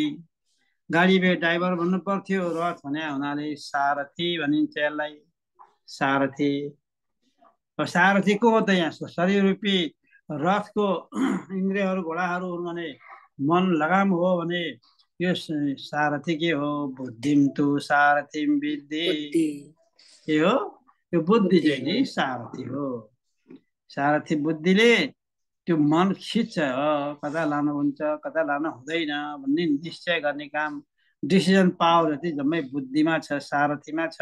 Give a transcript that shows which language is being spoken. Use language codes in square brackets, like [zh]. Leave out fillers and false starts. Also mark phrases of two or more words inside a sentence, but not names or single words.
[ne] गाडी ड्राइभर भन्नु पर्थ्यो, रथ भने हुनाले सारथी भनिन्छ यसलाई, सारथी। सारथी को हो त? यहाँ शरीर रूपी रथको इन्द्रियहरू घोडाहरू हुन् भने मन लगाम हो भने यो सारथी के हो? [sa] बुद्धिम तु सारथिम विद्धि। [ne] के हो? यो बुद्धि चाहिँ नि सारथी हो। सारथी बुद्धिले त्यो मन खिच्छ, कता लानु हुन्छ कता लानु हुँदैन भन्ने निश्चय गर्ने काम, [en] decision power [ne] जति जम्मै बुद्धिमा छ, सारथीमा छ।